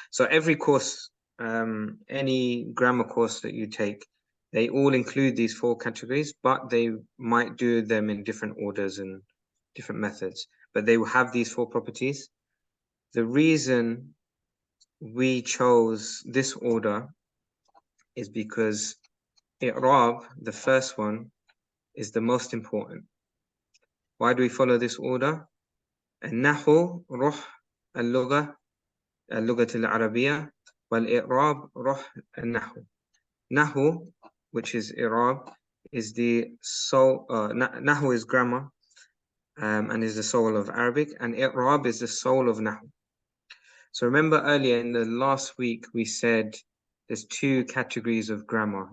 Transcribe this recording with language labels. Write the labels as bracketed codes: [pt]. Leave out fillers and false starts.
[en] So every course, any grammar course that you take, they all include these 4 categories, but they might do them in different orders and different methods. But they will have these 4 properties. The reason we chose this order is because I'rab, the first one, is the most important. Why do we follow this order? [ar] النحو روح اللغة العربية والإعراب روح النحو. [en] Nahu, which is I'rab, is the soul. Nahu is grammar, and is the soul of Arabic, and I'rab is the soul of Nahu. So remember earlier in the last week we said there's 2 categories of grammar.